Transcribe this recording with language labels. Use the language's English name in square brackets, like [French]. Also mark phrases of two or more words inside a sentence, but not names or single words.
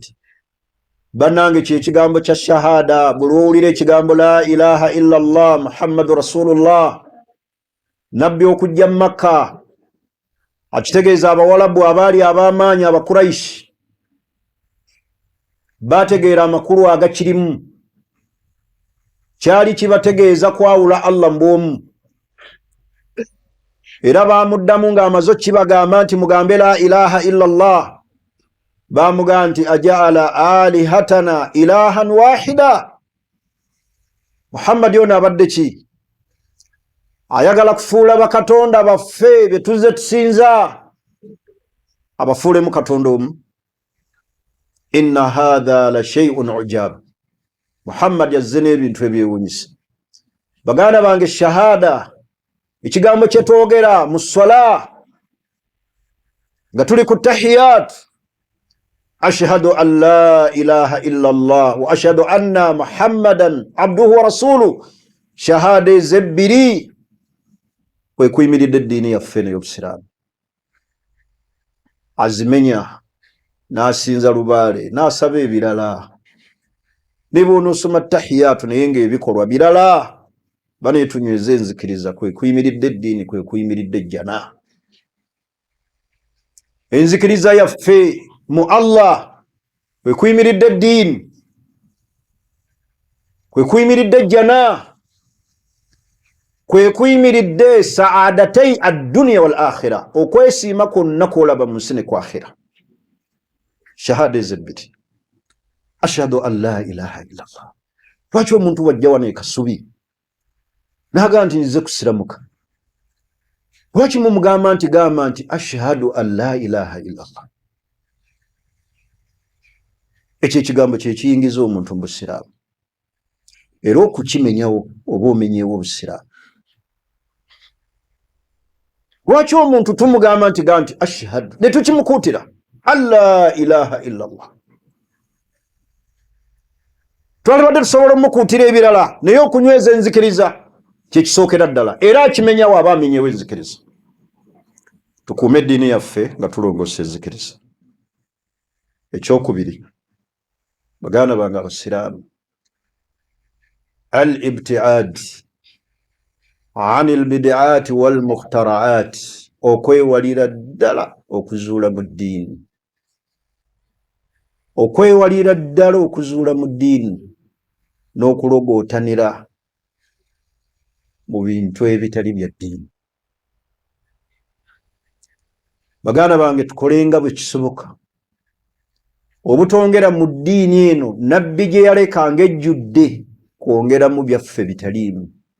[Ganda] Bannange ky'ekigambo kya shahada, buli owulira ekigambo [Arabic] لا إله إلا الله محمد رسول الله, [Ganda] nabbi okujja mu Makka akitegeeza abawalabu abaali ab'amaanyi Abakuraishi bategeera amakulu agakirimu, kyali kibategeeza kwawula Allah mbwomu, era baamuddamu ng'amaze kibagamba nti mugambe [Arabic] لا إله إلا الله. [Ganda] Bamugamba nti [Arabic] أجعل الآلهة إلها واحدا, [Ganda] Muhammad yona abadde ki? Ayagala kufuula bakatonda baffe bye tuzze tusinza abafuulemu katonda omu. [Arabic] إن هذا لشيء عجاب. [Ganda] Muhammad yazze n'ebintu ebyewuunyisa. Baganda bange, shahada ekigambo kye twogera mu swala nga tuli ku tahiyat, [Arabic] أشهد أن لا إله إلا الله وأشهد أن محمدا عبده ورسوله. [Ganda] Shahada ezebbiri kwe kuyimiridde eddiini yaffe n'ey'Obusiraamu. Azimenya n'asinza lubaale n'asaba ebirala. Ne bw'onoosoma tahiyatu naye ng'ebikolwa birala, baneetunyweza enzikiriza kwe kuyimiridde eddiini, kwe kuyimiridde ejjana. Enzikiriza yaffe mu Allah kwe kuyimiridde eddiini, kwe kuyimiridde ejjana, kwe kuyimiridde [Arabic] سعادتي الدنيا والآخرة, [Ganda] okwesiima kwonna kwolaba mu nsi ne ku akhira. Shahada ezebbiri, [Arabic] أشهد أن لا إله إلا الله. [Ganda] Lwaki omuntu wajja wano ekasubi n'agamba nti nzize kusiramuka? Lwaki mumugamba nti gamba nti [Arabic] أشهد أن لا إله إلا الله? [Ganda] Ekyo ekigambo kye kiyingiza omuntu mu Busiraamu, era okukimenyawo oba omenyeewo Obusiraamu. Lwaki omuntu tumugamba nti gamba nti ashhadu ne tukimukuutira [Arabic] أن لا إله إلا الله? [Ganda] Twalibadde tusobola omukuutira ebirala, naye okunyweza enzikiriza kye kisookera ddala, era akimenyawo aba amenyewo enzikiriza. Tukuume eddiini yaffe nga tulongoosa enzikiriza. Ekyokubiri, baganda bange Abasiraamu, [Arabic] الابتعاد عن البدع والمخترعات, [Ganda] okwewalira ddala okuzuula mu ddiini. Okwewalira ddala okuzuula mu ddiini n'okulogootanira mu bintu ebitali bya ddiini. Baganda bange, tukolenga bwe kisoboka obutongera mu ddiini eno nabbi gye yalekanga ejjudde kwongeramu byaffe bitaliimu.